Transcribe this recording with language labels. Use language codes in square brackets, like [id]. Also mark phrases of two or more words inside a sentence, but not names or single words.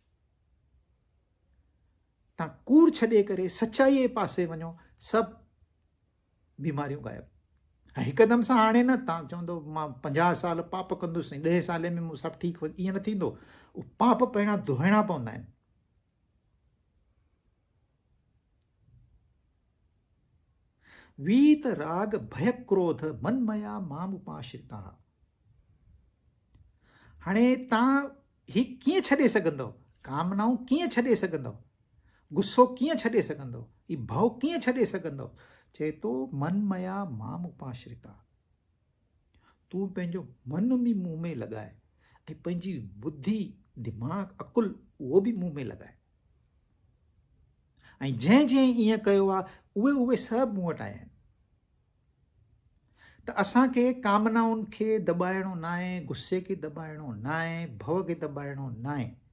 [sd] तव्हां कूड़ छॾे करे सचाईअ जे पासे वञो, सभु बीमारियूं गायब. हिकदमि सां हाणे न तव्हां चवंदो मां 50 साल पाप कंदुसि, 10 साले में मूं सभु ठीकु, ईअं न थींदो. उहो पाप पहिरियां धोइणा पवंदा आहिनि. [sa] वीत राग भय क्रोध मन मया माम उपाश्रिता. [sd] हाणे तव्हां ही कीअं छॾे सघंदव? कामनाऊं कीअं छॾे सघंदव? गुस्सो कीअं छॾे सघंदव? ही भउ कीअं छॾे सघंदव? चए थो [sa] मन मया माम उपाश्रिता. [sd] तूं पंहिंजो मन बि मूं में लॻाए, ऐं पंहिंजी बुद्धि, दिमाग़, अकुल, उहो बि मूं में लॻाए. ऐं जंहिं ईअं कयो आहे, उहे सभु मूं वटि आया आहिनि. त असांखे कामनाउनि खे दॿाइणो न आहे, गुस्से खे दॿाइणो न आहे, भउ खे दॿाइणो न आहे.